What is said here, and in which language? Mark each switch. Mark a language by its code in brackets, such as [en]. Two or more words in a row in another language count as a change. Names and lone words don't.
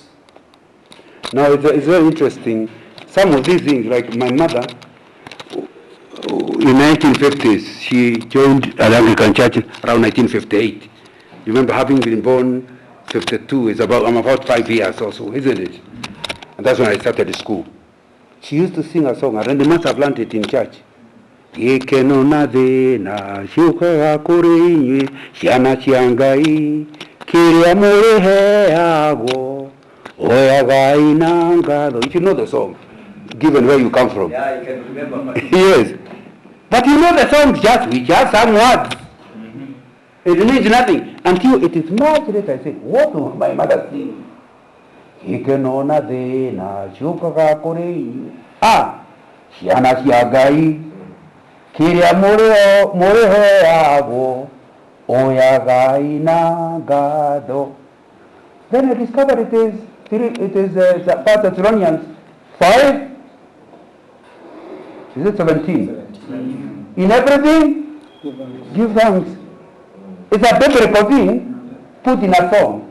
[en] Now, it's very interesting. Some of these things, like my mother, in 1950s, she joined an Anglican church around 1958. You remember, having been born 52, I'm about 5 years or so, isn't it? And that's when I started school. She used to sing a song, and they must have learned it in church. [ki] Gekeno na thina ciukaga kuri inyuĩ ciana cia Ngai kĩrĩa mũrĩheagwo oyagai na ngatho. [en] You should know the song, given where you come from. Yeah, you can remember. Yes. But you know the song we just sang words. It means nothing until it is much later. I say, what will my mother sing? [ki] Gekeno na thina ciukaga kuri inyuĩ ciana cia Ngai kĩrĩa mũrĩheagwo oyagai na ngatho. [en] Then I discovered it is First Thessalonians 5. Is it 17? In everything, give thanks. It's a biblical thing put in a song.